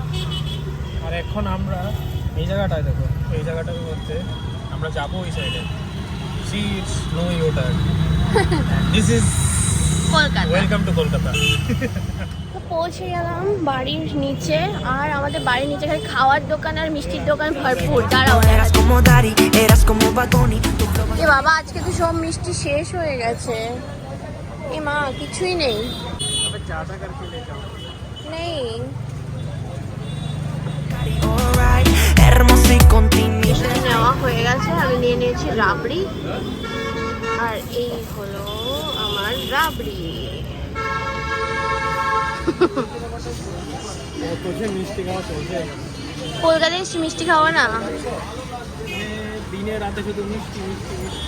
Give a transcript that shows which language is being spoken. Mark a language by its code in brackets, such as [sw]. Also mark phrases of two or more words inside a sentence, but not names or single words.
[bn] আর এখন আমরা এই জায়গাটায় দেখো, এই জায়গাটার মধ্যে আমরা যাবো ওই সাইডে। [en] see it's no ইউটার, this is [bn] কলকাতা। [en] welcome to Kolkata. [bn] তো পৌঁছে গেলাম বাড়ির নিচে, আর আমাদের বাড়ির নিচে খালি খাওয়ার দোকান আর মিষ্টির দোকান ভরপুর। দাঁড়াও, [es] Eras como Dari, eras como Bad Bunny. Tu flow [bn] এ বাবা, আজকে তো সব মিষ্টি শেষ হয়ে গেছে। এ মা, কিছুই নেই [hi] ज़्यादा करके ले जाओ। [bn] নেই। [es] alright, hermosa y continua. [bn] মিষ্টি নেওয়া হয়ে গেছে, আমি নিয়ে নিয়েছি রাবড়ি, আর এই হলো আমার রাবড়ি। तुझे मिष्टी खाওয়া চলছে, কলকাতায় এসে মিষ্টি খাওয়া না। দিনে রাতে শুধু মিষ্টি মিষ্টি মিষ্টি।